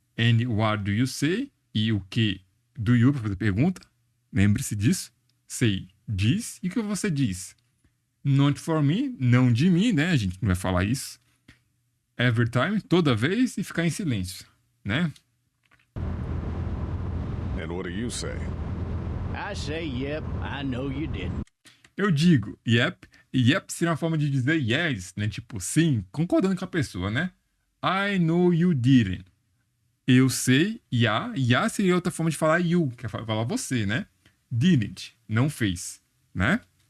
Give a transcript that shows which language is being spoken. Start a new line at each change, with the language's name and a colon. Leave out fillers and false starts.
English: And what do you say?
Portuguese: E o que
English: do you para fazer pergunta.
Portuguese: Lembre-se disso. Say, diz. E o que você diz?
English: Not for me,
Portuguese: não de mim, né? A gente não vai falar isso. Every time, toda vez, e ficar em silêncio, né?
English: And what do you say? I say, yep, I know you didn't.
Portuguese: Eu digo, yep. Yep seria uma forma de dizer yes, né? Tipo, sim, concordando com a pessoa, né?
English: I know you didn't.
Portuguese: Eu sei,
English: yeah.
Portuguese: Yeah seria outra forma de falar you, que é falar você, né? Didn't, não fez, né?